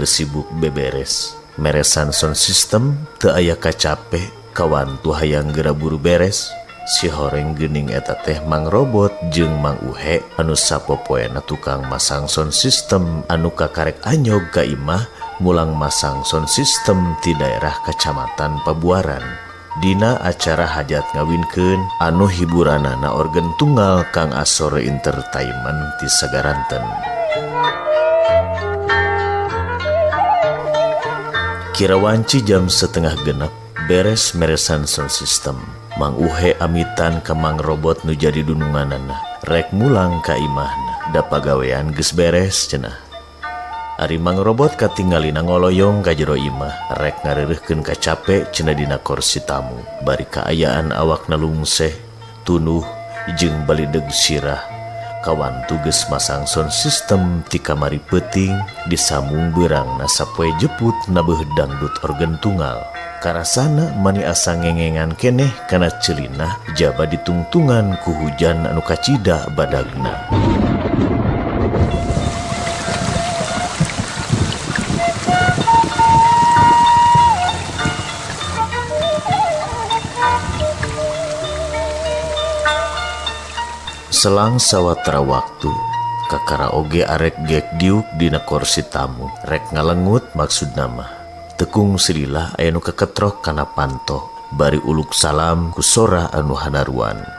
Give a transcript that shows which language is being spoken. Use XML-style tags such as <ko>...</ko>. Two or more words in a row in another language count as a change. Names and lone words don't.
<su>sibuk beberes meresan</su> <en>sound system</en> <su>teu aya kacape kawantu hayang geura buru beres si horeng geuning eta teh Mang Robot jeung Mang Uhe anu sapopoena tukang masang</su> <en>sound system</en> <su>anu kakarek anyog ka imah mulang masang sound system ti daerah Kacamatan Pabuaran. Dina acara hajat ngawinkeun anu hiburanana organ tunggal Kang Asore Entertainment ti Sagaranten. Kira wanci jam 8:30 beres meresan</su> <en>sound system.</en> <su>Mang Uhe amitan ka Mang Robot nu jadi dununganana rek mulang ka imahna da pagawean geus beres cenah. Ari Mang Robot katinggalina ngoloyong ka jero imah rek ngareureuhkeun kacape cenah dina kursi tamu bari kaayaan awakna lungseh tunuh jeung balideg sirah kawantu geus masang</su> <en>sound system</en> <su>ti kamari peuting disambung beurangna sapoe jeput na beuh dangdut organ tunggal karasana mani asa ngengengan keneh kana ceulina jaba ditungtungan ku hujan anu kacida badagna. Selang sawatara waktu kakara oge arek gek diuk dina kursi tamu rek ngalengut maksud nama tekung sililah aya nu keketrok kana panto bari uluk salam ku sora anu hanaruan.</su>